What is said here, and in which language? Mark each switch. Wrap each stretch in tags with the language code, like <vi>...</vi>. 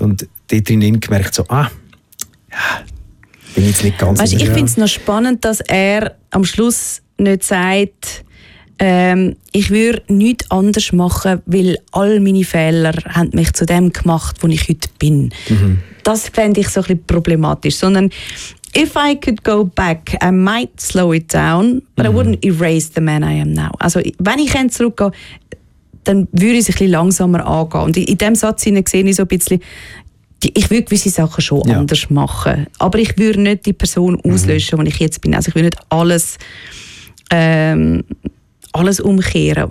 <de>Und dort drinnen gemerkt, bin ich jetzt nicht ganz sicher. Ich finde es noch spannend, dass er am Schluss nicht sagt, ich würde nichts anders machen, weil all meine Fehler haben mich zu dem gemacht, wo ich heute bin. Das fände ich so ein bisschen problematisch. Sondern,</de> <en>if I could go back, I might slow it down, but I wouldn't erase the man I am now.</en> <de>Also, wenn ich zurückgehe, dann würde ich es ein bisschen langsamer angehen. Und in diesem Satz sehe ich so ein bisschen, ich würde gewisse Sachen schon anders machen, aber ich würde nicht die Person auslöschen, die ich jetzt bin. Also, ich würde nicht alles umkehren.</de>